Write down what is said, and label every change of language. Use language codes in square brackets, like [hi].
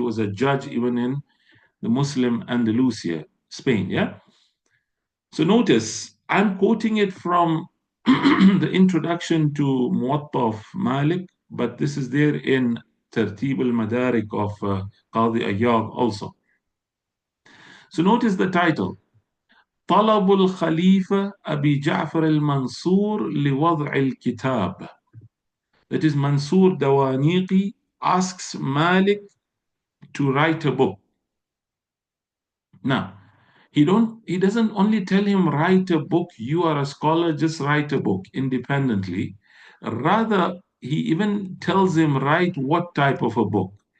[en] He was a judge even in the Muslim Andalusia, Spain. Yeah. So notice, I'm quoting it from the introduction to Muwatta of Malik, but this is there in Tartib al-Madarik of Qadi Ayyad also. So notice the title. [ar] طلب الخليفة أبي جعفر المنصور لوضع الكتاب. [en] That is, Mansur Dawaniqi asks Malik to write a book. Now, he doesn't only tell him, write a book, you are a scholar, just write a book independently. Rather, he even tells him, write what type of a book.